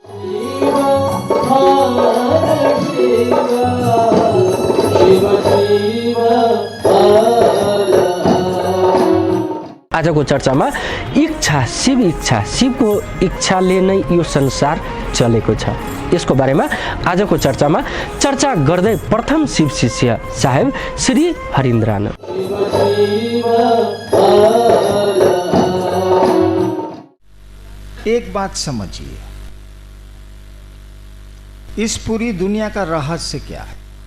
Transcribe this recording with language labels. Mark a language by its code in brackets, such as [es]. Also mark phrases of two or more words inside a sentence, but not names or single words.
[ne] आजको चर्चामा इच्छा, शिव इच्छा, शिवको इच्छाले नै यो संसार चलेको छ। यसको बारेमा आजको चर्चामा चर्चा गर्दै प्रथम शिव शिष्य साहेब श्री हरिन्द्रान। [hi] एक बात समझिए, इस पूरी दुनिया का रहस्य क्या है?